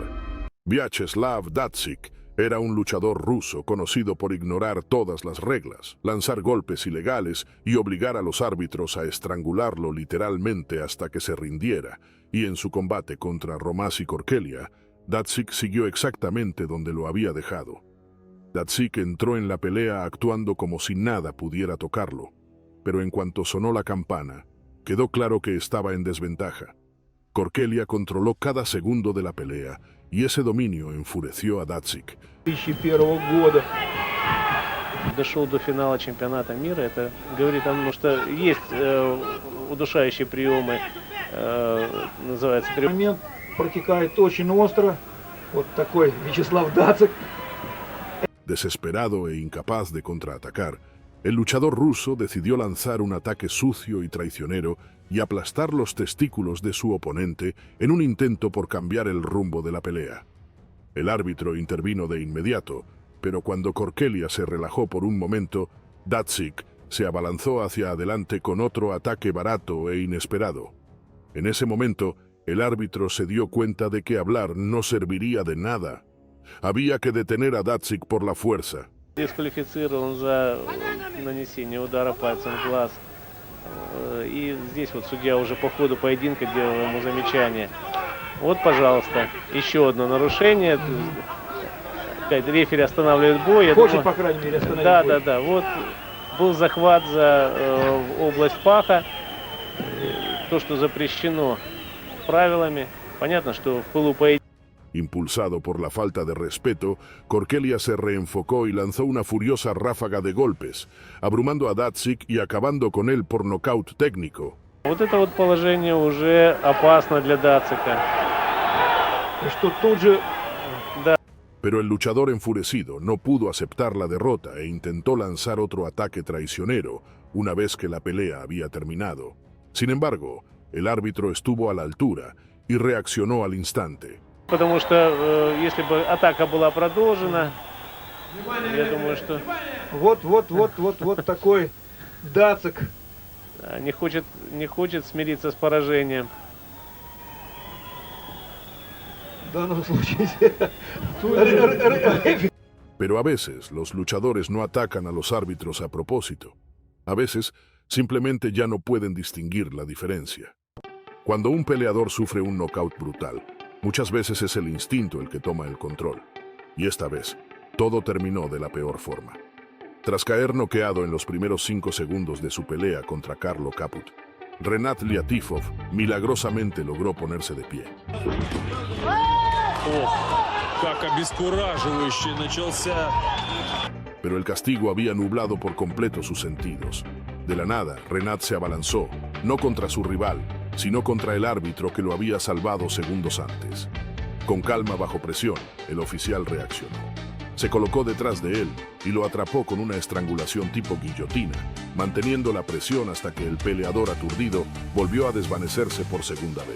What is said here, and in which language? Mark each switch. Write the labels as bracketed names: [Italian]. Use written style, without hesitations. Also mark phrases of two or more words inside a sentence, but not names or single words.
[Spanish] Vyacheslav Datsyk era un luchador ruso conocido por ignorar todas las reglas, lanzar golpes ilegales y obligar a los árbitros a estrangularlo literalmente hasta que se rindiera, y en su combate contra Romasi Korkelia, Datsyk siguió exactamente donde lo había dejado. Datsyk entró en la pelea actuando como si nada pudiera tocarlo, pero en cuanto sonó la campana, quedó claro que estaba en desventaja. Korkelia controló cada segundo de la pelea, y ese dominio enfureció a Datsyk. [Russian] 2001 года дошел до финала чемпионата мира. Это говорит о том, что есть удушающие приемы, называется прием. Момент протекает очень остро. Вот такой Вячеслав Дацик. [Spanish] Desesperado e incapaz de contraatacar, el luchador ruso decidió lanzar un ataque sucio y traicionero y aplastar los testículos de su oponente en un intento por cambiar el rumbo de la pelea. El árbitro intervino de inmediato, pero cuando Korkelia se relajó por un momento, Datsyk se abalanzó hacia adelante con otro ataque barato e inesperado. En ese momento, el árbitro se dio cuenta de que hablar no serviría de nada. Había que detener a Datsyk por la fuerza. [Russian] Дисквалифицирован за нанесение удара пальцем в глаз. И здесь вот судья уже по ходу поединка делал ему замечание. Вот, пожалуйста, еще одно нарушение. Опять рефери останавливает бой. Хочет, по крайней мере, остановить бой. Да. Вот был захват за область паха. То, что запрещено правилами. Понятно, что в пылу поединка. [Spanish] Impulsado por la falta de respeto, Korkelia se reenfocó y lanzó una furiosa ráfaga de golpes, abrumando a Datsyk y acabando con él por nocaut técnico. [Russian] Вот это вот положение уже опасно для Дацика. Что тут же... [Spanish] Pero el luchador enfurecido no pudo aceptar la derrota e intentó lanzar otro ataque traicionero una vez que la pelea había terminado. Sin embargo, el árbitro estuvo a la altura y reaccionó al instante. [Russian] Потому что если бы атака была продолжена, я думаю, что... Вот такой Дацик. Не хочет смириться с поражением. В данном случае... [Spanish] Pero a veces los luchadores no atacan a los árbitros a propósito. A veces simplemente ya no pueden distinguir la diferencia. Cuando un peleador sufre un knockout brutal, muchas veces es el instinto el que toma el control. Y esta vez, todo terminó de la peor forma. Tras caer noqueado en los primeros 5 segundos de su pelea contra Karlo Kaput, Renat Liatifov milagrosamente logró ponerse de pie. [Russian] Как обескураживающе начался. [Spanish] Pero el castigo había nublado por completo sus sentidos. De la nada, Renat se abalanzó, no contra su rival, sino contra el árbitro que lo había salvado segundos antes. Con calma bajo presión, el oficial reaccionó. Se colocó detrás de él y lo atrapó con una estrangulación tipo guillotina, manteniendo la presión hasta que el peleador aturdido volvió a desvanecerse por segunda vez.